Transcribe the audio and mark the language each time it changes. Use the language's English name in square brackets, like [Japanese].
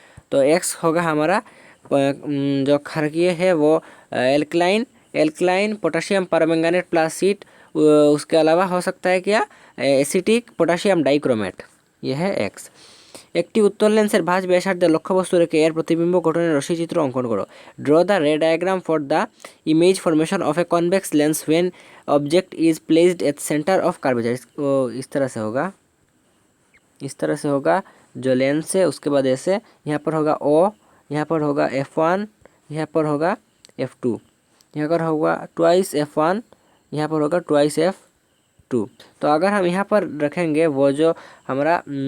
[Hindi] तो एक्स होगा हमारा जो क्षारकीय है वो alkaline potassium permanganate plus heat. उसके अलावा हो सकता है क्या, एसिटिक पोटासियम डाइक्रोमेट, यह है एक्स। [Bangla] একটি উত্তল লেন্সের ভাঁজ ব্যাসার্ধে লক্ষ্যবস্তু রেখে এর প্রতিবিম্ব গঠনের রশ্মিচিত্র অঙ্কন করো। [English] Draw the ray diagram for the image formation of a convex lens when object is placed at centre of curvature. [Hindi] इस तरह से होगा, इस तरह से होगा जो लेंस है। उसके बाद ऐसे यहाँ पर होगा O, यहाँ पर होगा F1, यहाँ पर होगा F2, यहाँ पर होगा ट्वाइस F1, यहाँ पर होगा ट्वाइस F2। तो अगर हम यहाँ पर रखेंगे वो जो हमारा